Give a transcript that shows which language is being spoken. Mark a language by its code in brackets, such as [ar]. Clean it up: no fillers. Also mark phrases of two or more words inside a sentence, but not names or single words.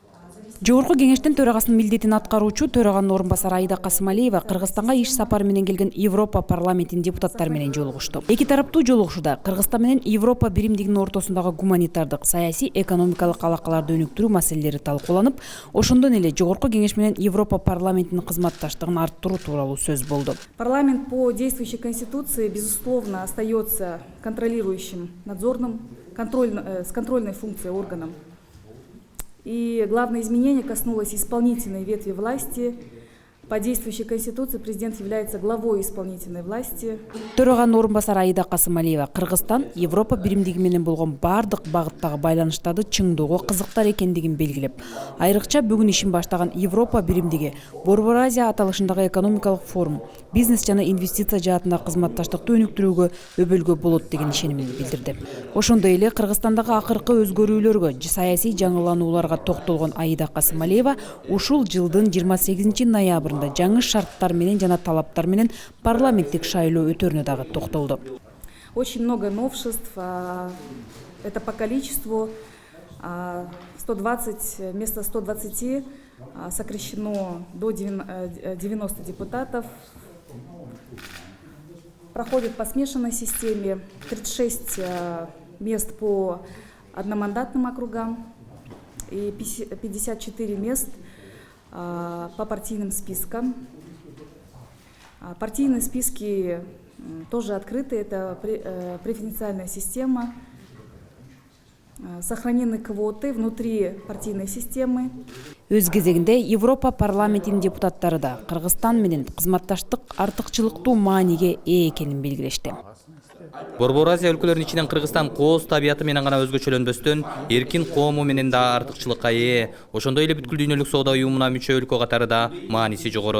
[ky] Жогорку кеңештин төрагасынын милдетин аткаруучу төраганын орун басары Аида Касымалиева Кыргызстанга иш сапары менен келген Европа парламентинин депутаттары менен жолугушту. Эки тараптуу жолугушууда Кыргызстан менен Европа биримдигинин ортосундагы гуманитардык, саясий, экономикалык алакаларды өнүктүрүү маселелери талкууланып, ошондон эле Жогорку кеңеш менен Европа парламентинин кызматташтыгын арттыруу тууралуу сөз болду. [ru] Парламент по действующей конституции, безусловно, остается контролирующим, надзорным, с контрольной функцией органом. И главное изменение коснулось исполнительной ветви власти. По действующей конституции президент является главой исполнительной власти. [ky] Төраганын орун басары Аида Касымалиева Кыргызстан Европа биримдиги менен болгон бардык багыттагы байланыштарды чыңдоого кызыктар экендигин белгилеп, айрыкча бүгүн ишин баштаган Европа биримдиги Борбор Азия аталышындагы экономикалык форум, бизнес жана инвестиция жаатындагы кызматташтыкты өнүктүрүүгө өбөлгө болот деген ишенимин билдирди. Ошондой эле Кыргызстандагы акыркы өзгөрүүлөргө, саясий жаңыланууларга токтолгон Аида Касымалиева ушул жылдын 28 ноябрында жаңы шарттар менен жана талаптар менен парламенттик шайлоо өтөрүнө дагы токтолду. [ru] Очень много новшеств. Это по количеству 120 вместо 120 сокращено до 90 депутатов. Проходит по смешанной системе 36 мест по одномандатным округам и 54 мест по партийным спискам. Партийные списки тоже открыты, это преференциальная система. Сохранены квоты внутри партийной системы. [ky] Өз кезегинде Европа парламентинин депутаттары да Кыргызстан менен кызматташтык артыкчылыктуу мааниге ээ экенин белгилешти. Борбор Азия өлкөлөрүнүн ичинен Кыргызстан кооз табияты менен гана өзгөчөлөнбөстөн, эркин коому менен да артыкчылыкка ээ. Ошондой эле бүткүл дүйнөлүк соода уюмуна мүчө өлкө катары да мааниси жогору.